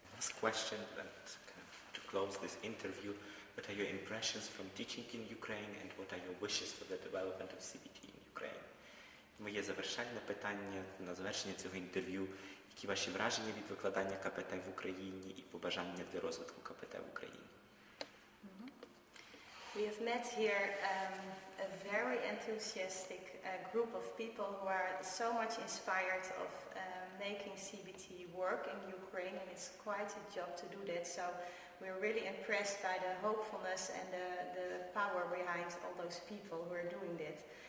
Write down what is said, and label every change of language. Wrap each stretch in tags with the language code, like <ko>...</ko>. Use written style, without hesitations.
<en>Last question, and to close this interview, what are your impressions from teaching in Ukraine and what are your wishes for the development of CBT in Ukraine?</en> <uk>Моє завершальне питання на завершення цього інтерв'ю. Які ваші враження від викладання КПТ в Україні і побажання для розвитку КПТ в Україні?</uk> <en>We have met here a very enthusiastic group of people who are so much inspired of making CBT work in Ukraine, and it's quite a job to do that. So we're really impressed by the hopefulness and the power behind all those people who are doing that.</en>